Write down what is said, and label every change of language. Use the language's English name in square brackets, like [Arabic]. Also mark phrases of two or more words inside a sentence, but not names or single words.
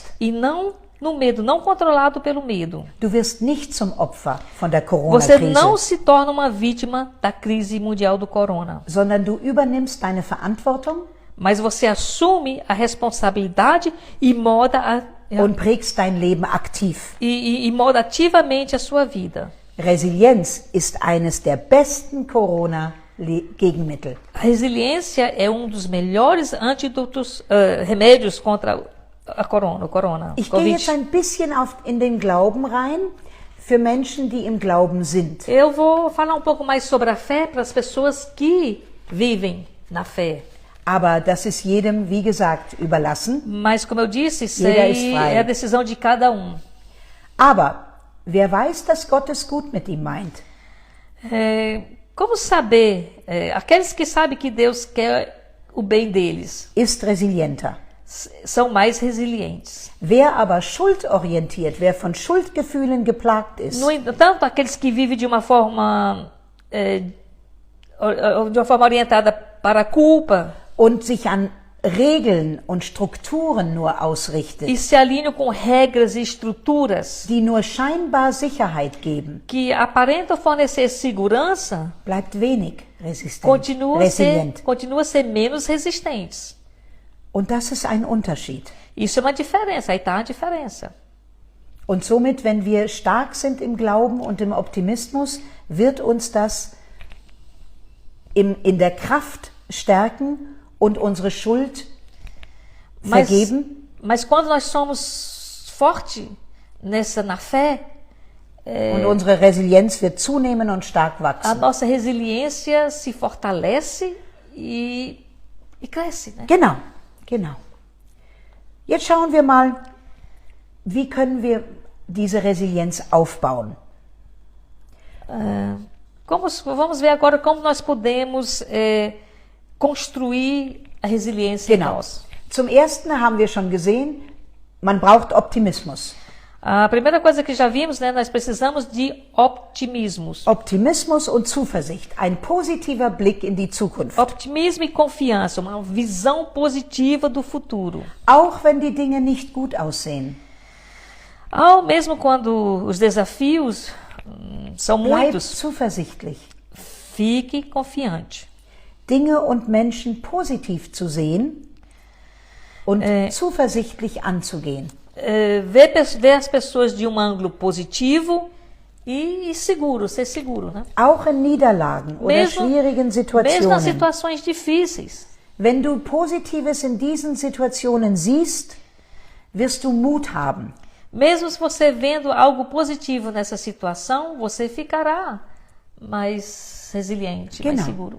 [Portuguese] e não no medo, não controlado pelo medo. [German] Du wirst nicht zum Opfer von der [Portuguese] Você não [German] Corona-Krise, [Portuguese] se torna uma vítima da crise mundial do corona, [German] sondern du übernimmst deine Verantwortung [Portuguese] mas você assume a responsabilidade e molda [German] und prägst dein Leben aktiv. [Portuguese] e molda ativamente a sua vida. [German] Resilienz ist eines der besten Corona-Gegenmittel. [Portuguese] A resiliência é um dos melhores antídotos, remédios contra o corona. [German] Ich gehe jetzt ein bisschen in den Glauben rein für Menschen, die im Glauben sind. [Portuguese] Eu vou falar um pouco mais sobre a fé para as pessoas que vivem na fé. [German] Aber das ist jedem, wie gesagt, überlassen. [Portuguese] Mas, como eu disse, isso [German] Jeder ist [Portuguese] aí [German] frei. [Portuguese] é a decisão de cada um. [German] Aber wer weiß, dass Gott es gut mit ihm meint? [Portuguese] Como saber? Aqueles que sabem que Deus quer o bem deles [German] Ist resilienter. [Portuguese] são mais resilientes. [German] Wer aber schuldorientiert, wer von Schuldgefühlen geplagt ist, [Portuguese] No entanto, aqueles que vivem de uma forma orientada para a culpa [German] und sich an Regeln und Strukturen nur ausrichtet, [Portuguese] e se alinham com regras e estruturas [German] die nur scheinbar Sicherheit geben, [Portuguese] que aparentam fornecer segurança, [German] bleibt wenig resilient. [Portuguese] continua a ser menos resistentes. [German] Und das ist ein Unterschied. [Portuguese] Isso é uma diferença, aí está a diferença. [German] Und somit, wenn wir stark sind im Glauben und im Optimismus, wird uns das in der Kraft stärken und unsere Schuld vergeben. [Portuguese] Mas quando nós somos fortes na fé, [German] Und unsere Resilienz wird zunehmen und stark [Portuguese] a [German] wachsen. [Portuguese] nossa resiliência se fortalece e cresce, né? [German] Genau. Jetzt schauen wir mal, wie können wir diese Resilienz aufbauen. [Portuguese] Vamos ver agora como nós podemos construir a resiliência em [German] Genau. [Portuguese] nós. [German] Zum Ersten haben wir schon gesehen, man braucht Optimismus. [Portuguese] A primeira coisa que já vimos, né, nós precisamos de optimismos. [German] Optimismus und Zuversicht, ein positiver Blick in die Zukunft. [Portuguese] Optimismo e confiança, uma visão positiva do futuro. [German] Auch wenn die Dinge nicht gut aussehen. [Portuguese] Mesmo quando os desafios são [German] Bleib [Portuguese] muitos, [German] zuversichtlich. [Portuguese] fique confiante. [German] Dinge und Menschen positiv zu sehen und zuversichtlich anzugehen. [Portuguese] Ver as pessoas de ângulo positivo e seguro, ser seguro, né? [German] Auch in Niederlagen oder schwierigen [Portuguese] Mesmo nas [German] Situationen. [Portuguese] situações difíceis. [German] Wenn du Positives in diesen Situationen siehst, wirst du Mut haben. [Portuguese] Mesmo se você vendo algo positivo nessa situação, você ficará mais mais resiliente, mais [German] Genau. [Portuguese] seguro.